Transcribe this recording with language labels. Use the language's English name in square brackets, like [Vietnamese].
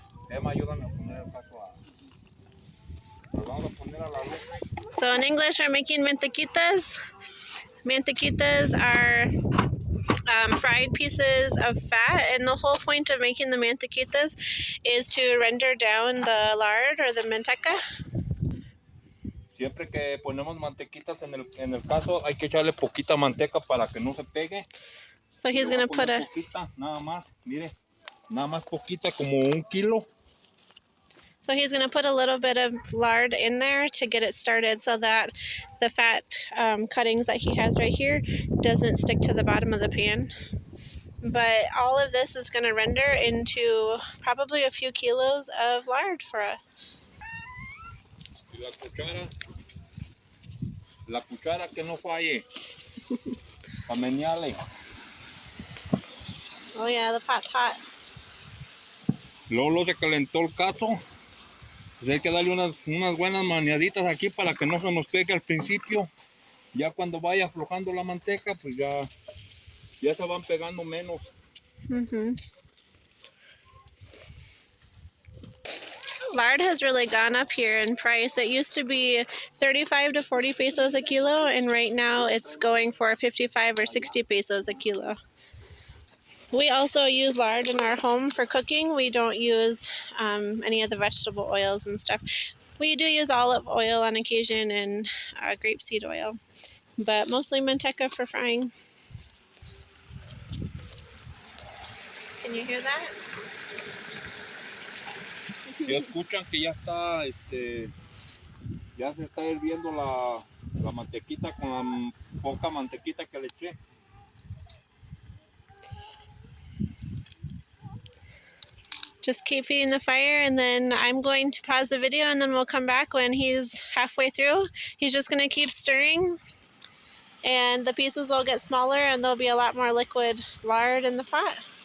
[Spanish] Emma, ayúdame a poner el caso las vamos a poner a la luz. [English] So in English, we're making mantequitas. Mantequitas are fried pieces of fat, and the whole point of making the mantequitas is to render down the lard or the manteca. [Spanish] Siempre que ponemos mantequitas en el caso, hay que echarle poquita manteca para que no se pegue. [English] So he's going to put a [Spanish] poquita, nada más, mire, nada más poquita, como 1 kilo. [English] So he's going to put a little bit of lard in there to get it started so that the fat cuttings that he has right here doesn't stick to the bottom of the pan. But all of this is going to render into probably a few kilos of lard for us. [Spanish] Y la cuchara que no falle, para menearle. [English] Oh yeah, the pot's hot. [Spanish] Luego se calentó el caso. Pues hay que darle unas buenas maniaditas aquí para que no se nos pegue al principio. Ya cuando vaya aflojando la manteca, pues ya se van pegando menos. [English] Lard has really gone up here in price. It used to be 35 to 40 pesos a kilo, and right now it's going for 55 or 60 pesos a kilo. We also use lard in our home for cooking. We don't use any of the vegetable oils and stuff. We do use olive oil on occasion and grapeseed oil, but mostly manteca for frying. Can you hear that? [Spanish] Si escuchan que ya está, ya se está hirviendo la mantequita con la poca mantequita que le eché. [English] Just keep feeding the fire, and then I'm going to pause the video, and then we'll come back when he's halfway through. He's just going to keep stirring, and the pieces will get smaller, and there'll be a lot more liquid lard in the pot.